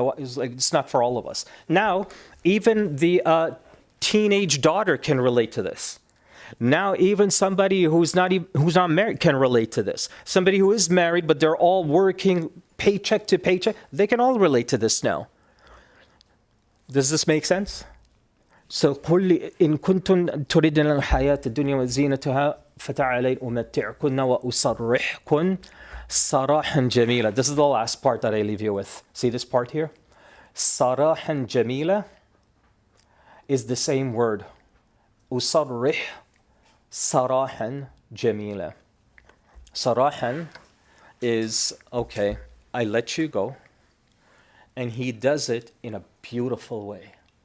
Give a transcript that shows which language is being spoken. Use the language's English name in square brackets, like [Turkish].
[English] It's not for all of us. Now, even the teenage daughter can relate to this. Now, even somebody who's not married can relate to this. Somebody who is married, but they're all working paycheck to paycheck, they can all relate to this now. Does this make sense? [Arabic] So, قل إن كنتن تريدن الحياة الدنيا وزينتها فتعالين أمتعكن وأسرحكن سراحا جميلا. [English] This is the last part that I leave you with. See this part here? سراحا جميلا is the same word. [Arabic] أسرح سراحا جميلا. [English] Sarahan is, okay, I let you go, and he does it in a beautiful way.